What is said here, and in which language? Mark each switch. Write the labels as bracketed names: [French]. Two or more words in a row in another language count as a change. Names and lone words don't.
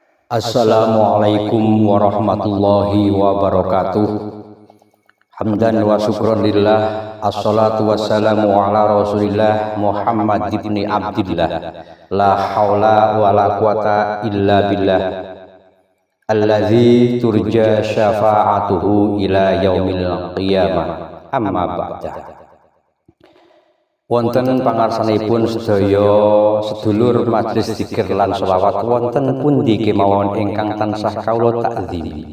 [Arabic] السلام عليكم ورحمة الله وبركاته. حمدا وشكرا لله. الصلاة والسلام على رسول الله محمد بن عبد الله. لا حول ولا قوة إلا بالله. الذي ترجى شفاعته إلى يوم القيامة. أما بعد. [Javanese] Wonten pangarsanipun sedaya sedulur majelis zikir lan selawat wonten pundi kemawon ingkang tansah kawula takzimi.